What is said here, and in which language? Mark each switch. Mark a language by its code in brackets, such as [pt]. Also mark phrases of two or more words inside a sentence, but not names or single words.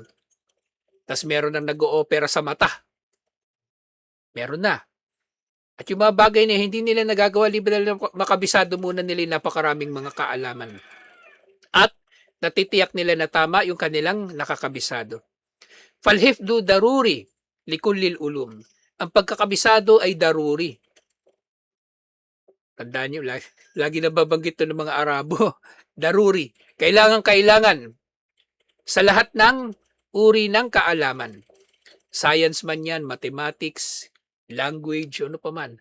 [tl] Tapos meron nang nag-oopera sa mata. Meron na. At yung mga bagay na hindi nila nagagawa, libre na makabisado muna nila yung napakaraming mga kaalaman. At natitiyak nila na tama yung kanilang nakakabisado. [ar] فالحفظ ضروري لكل العلوم. [tl] Ang pagkakabisado ay daruri. Tandaan nyo, lagi nababanggit ito ng mga Arabo. Daruri. Kailangan sa lahat ng uri ng kaalaman. Science man yan, mathematics, language, ano pa man.